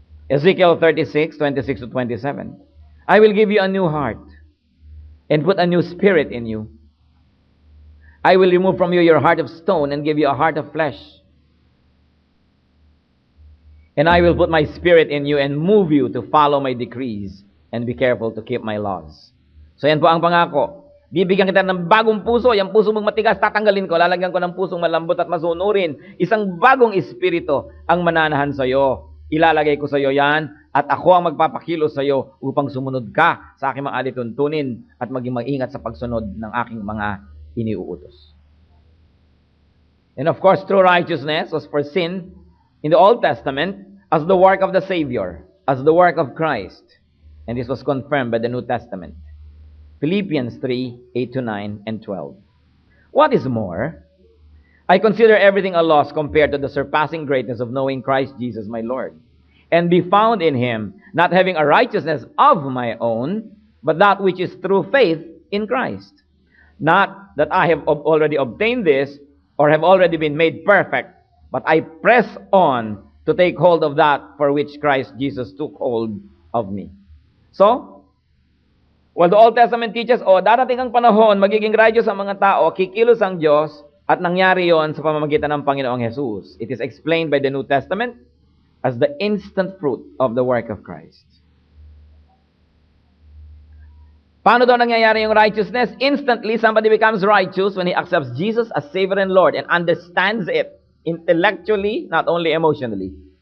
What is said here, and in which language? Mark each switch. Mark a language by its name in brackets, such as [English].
[English] Ezekiel 36:26 to 27. I will give you a new heart and put a new spirit in you. I will remove from you your heart of stone and give you a heart of flesh. And I will put my spirit in you and move you to follow my decrees and be careful to keep my laws. [Filipino] So yan po ang pangako. Bibigyan kita ng bagong puso. Yung puso mong matigas, tatanggalin ko. Lalagyan ko ng pusong malambot at masunurin. Isang bagong espiritu ang mananahan sa iyo. Ilalagay ko sa iyo yan at ako ang magpapakilos sa iyo upang sumunod ka sa aking mga alituntunin at maging maingat sa pagsunod ng aking mga iniuutos. [English] And of course, true righteousness was for sin in the Old Testament as the work of the Savior, as the work of Christ. And this was confirmed by the New Testament. Philippians 3:8 to 9 and 12. What is more, I consider everything a loss compared to the surpassing greatness of knowing Christ Jesus my Lord, and be found in him, not having a righteousness of my own, but that which is through faith in Christ. Not that I have already obtained this, or have already been made perfect, but I press on to take hold of that for which Christ Jesus took hold of me. So, well, the Old Testament teaches, [Filipino] darating ang panahon, magiging righteous ang mga tao, kikilos ang Diyos, at nangyari yon sa pamamagitan ng Panginoong Jesus. [English] It is explained by the New Testament as the instant fruit of the work of Christ. [Filipino] Paano daw nangyayari yung righteousness? [English] Instantly, somebody becomes righteous when he accepts Jesus as Savior and Lord and understands it intellectually, not only emotionally.